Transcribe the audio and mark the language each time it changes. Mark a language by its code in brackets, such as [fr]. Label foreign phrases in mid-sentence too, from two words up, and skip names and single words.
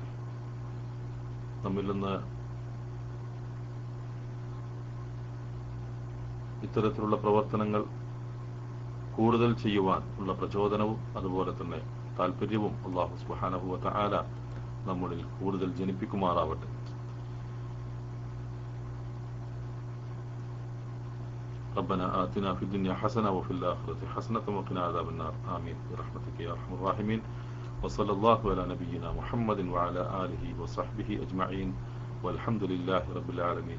[ml] നമ്മിൽ നിന്ന് ഇത്തരത്തിലുള്ള പ്രവർത്തനങ്ങൾ കൂടുതൽ ചെയ്യുവാൻ ഉള്ള പ്രചോദനവും അതുപോലെ തന്നെ താല്പര്യവും [ar] الله سبحانه وتعالى [ml] നമ്മളിൽ കൂടുതൽ ജനിപ്പിക്കുമാറാവട്ടെ. [ar] ربنا آتنا في الدنيا حسنة وفي الآخرة حسنة وقنا عذاب النار. آمين برحمتك يا أرحم الراحمين. وصلى الله على نبينا محمد وعلى آله وصحبه أجمعين والحمد لله رب العالمين.